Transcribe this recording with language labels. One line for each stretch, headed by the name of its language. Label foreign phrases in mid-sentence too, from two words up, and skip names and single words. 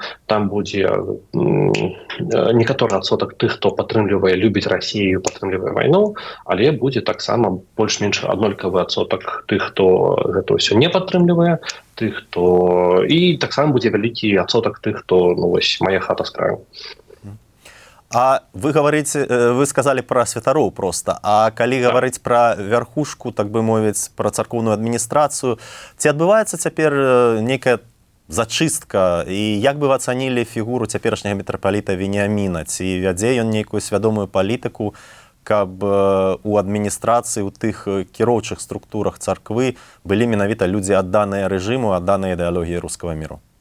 Belarusian: Там будзе некаторы адсотак тых, хто падтрымлівае, любіць Расію, падтрымлівае вайну, але будзе таксама больш-менш аднолькавы адсотак тых, хто гэта ўсё не падтрымлівае, тых, хто і таксама будзе вялікі адсотак тых, хто, ну вось, мая хата з краю.
Russian: А вы говорите, вы сказали про
Belarusian: святароў просто, а калі
Russian: говорить про верхушку,
Belarusian: так бы мовіць, про царкоўную адміністрацыю, ці адбываецца цяпер нейкая зачыстка, і як бы вы ацанілі фігуру цяперашняга мітрапаліта Веніаміна, ці вядзе ён нейкую свядомую палітыку, каб у адміністрацыі, у тых кіроўчых структурах царквы былі менавіта людзі адданыя рэжыму, адданыя ідэалогіі рускага міру?